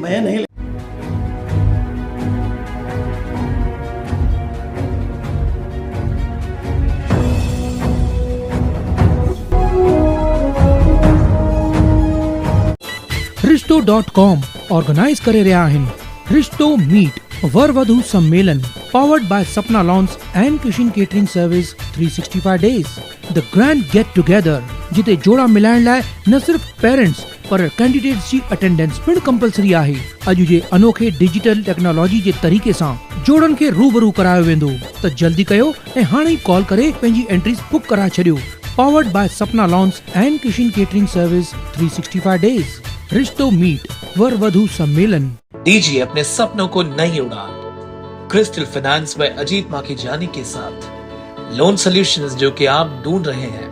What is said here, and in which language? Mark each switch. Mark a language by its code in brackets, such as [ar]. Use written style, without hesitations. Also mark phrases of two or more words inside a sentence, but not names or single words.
[hi] मैं नहीं। [sd] Risto.com ऑर्गेनाइज करे रहा आहिनि रिश्तो मीट वर वधू सम्मेलन [en] powered by Sapna Lawns and Kishan Catering Service 365 days the grand get together [sd] जिते जोड़ा मिलाइण लाइ न सिर्फ पेरेंट्स पर कैंडिडेट्स जी अटेंडेंस पिण कंपलसरी आहे। अॼु जे अनोखे [en] digital technology [sd] जे तरीक़े सां जोड़न खे रूबरू करायो वेंदो, त जल्दी कयो ऐं हाणे ई कॉल करे पंहिंजी एंट्रीज बुक कराए छॾियो। [en] powered by Sapna Lawns and Kishan Catering Service 365 days रिश्तो मीट वर वधू सम्मेलन। [hi] दीजिए अपने सपनों को नई उड़ान क्रिस्टल फाइनेंस में अजीत माखीजानी के साथ [en] loan solutions [hi] जो कि आप ढूंढ रहे हैं।